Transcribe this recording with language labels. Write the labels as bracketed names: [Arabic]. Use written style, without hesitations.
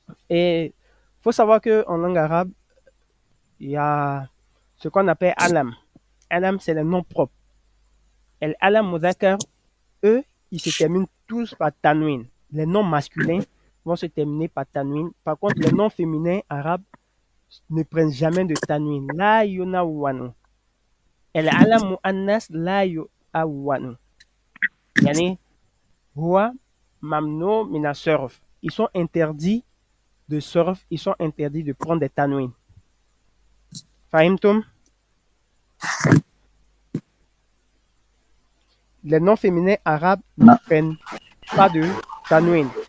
[French] Et il faut savoir qu'en langue arabe, il y a ce qu'on appelle alam. Alam, c'est le nom propre. Et alam mudhakar, eux, ils se terminent tous par tanwin. Les noms masculins vont se terminer par tanwin. Par contre, les noms féminins arabes ne prennent jamais de tanwin. [Arabic] La yunawwanu. العلم مؤنث لا يؤون يعني هو ممنوع من الصرف. [French] Ils sont interdits de surf, ils sont interdits de prendre des tanwins. [Arabic] Fahimtum? [French] Les noms féminins arabes ne prennent pas de tanwin.